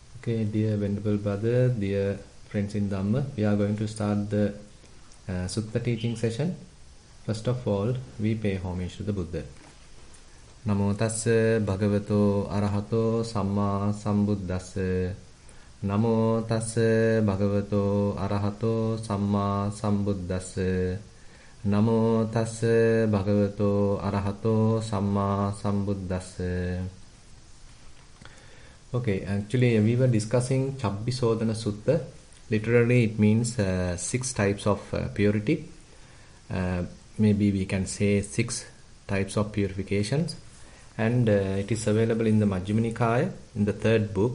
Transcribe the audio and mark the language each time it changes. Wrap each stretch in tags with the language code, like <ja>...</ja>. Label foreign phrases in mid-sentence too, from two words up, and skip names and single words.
<en>Okay, dear Venerable Brother, dear friends in Dhamma, we are going to start the Sutta teaching session. First of all, we pay homage to the Buddha.</en> <pi>Namo tassa bhagavato arahato samma sambuddhassa. Namo tassa bhagavato arahato samma sambuddhassa. Namo tassa bhagavato arahato samma sambuddhassa.</pi> <en>Okay, actually we were discussing Chabbisodhana Sutta. Literally it means 6 types of purity. Maybe we can say 6 types of purifications. And it is available in the Majjhima Nikaya, in the 3rd book.</en>